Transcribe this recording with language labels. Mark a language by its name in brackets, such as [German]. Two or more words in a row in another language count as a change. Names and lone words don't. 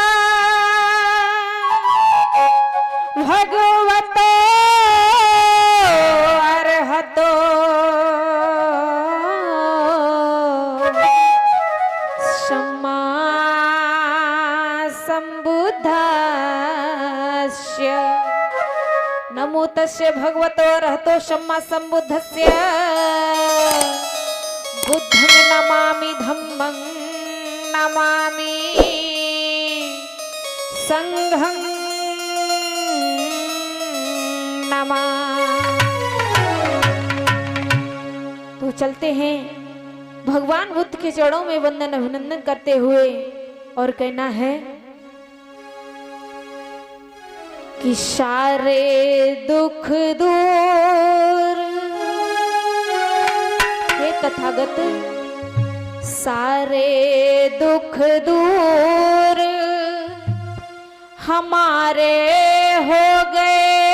[Pali] भगवतो अर्हतो सम्मा सम्बुद्धस्य नमो तस्य भगवतो अर्हतो सम्मा सम्बुद्धस्य बुद्धं नमामि धम्मं नमामि संघं नमामि। [Hindi] तो चलते हैं भगवान बुद्ध के चरणों में वंदन अभिनंदन करते हुए और कहना है कि सारे दुख दूर हे तथागत सारे दुख दूर हमारे हो गए